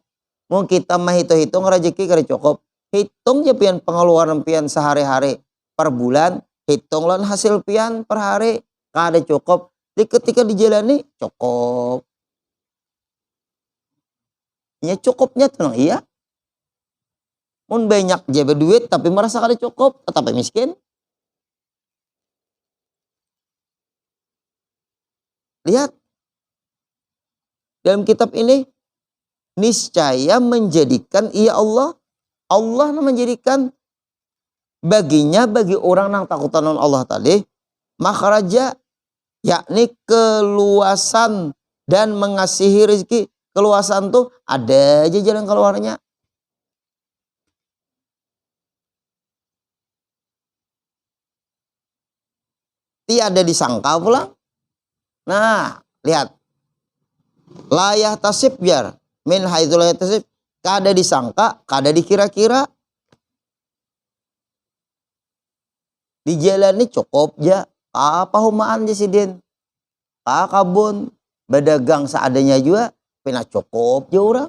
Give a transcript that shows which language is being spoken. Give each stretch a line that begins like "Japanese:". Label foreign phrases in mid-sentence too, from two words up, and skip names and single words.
Banjar: Mau kita menghitung-hitung rezeki kada cukup. Hitung aja pian pengeluaran pian sehari-hari per bulan. Hitung lan hasil pian per hari. Kada cukup. Jadi ketika dijalani cukup. Ya cukupnya tenang iya. Mun banyak jaga duit tapi merasa kada cukup, tetap miskin. Lihat.
Indonesian: Dalam kitab ini, niscaya menjadikan ia Allah. Allah menjadikan bagi orang yang takutan Allah tadi, makhraja yakni keluasan dan mengasihi rezeki.
Banjar: Keluasan tuh ada aja jalan keluarnya.
Indonesian: Tiada disangka pula.
Banjar: Nah, lihat.
Arabic: لا يحتسب
Banjar: biar
Arabic: من حيث لا يحتسب,
Banjar: kada disangka, kada dikira-kira. Dijalani cukup ja. Apa humaan aja sidin. Kabun, berdagang seadanya juga, pina cukup je orang.